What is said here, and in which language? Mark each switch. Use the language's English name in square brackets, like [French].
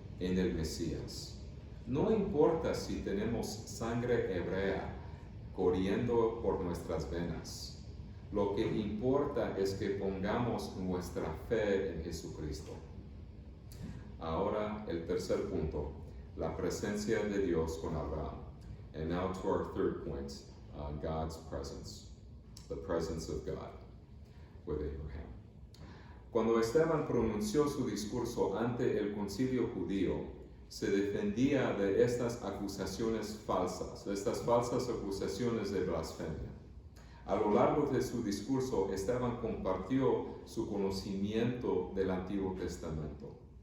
[Spanish] en el Mesías. No importa si tenemos sangre hebrea corriendo por nuestras venas. Lo que importa es que pongamos nuestra fe en Jesucristo. Ahora el tercer punto, la presencia de Dios con Abraham. [English] And now to our third point, God's presence, the presence of God with Abraham. [Spanish] Cuando Esteban pronunció su discurso ante el concilio judío, se defendía de estas acusaciones falsas, de estas falsas acusaciones de blasfemia. A lo largo de su discurso, Esteban compartió su conocimiento del Antiguo Testamento.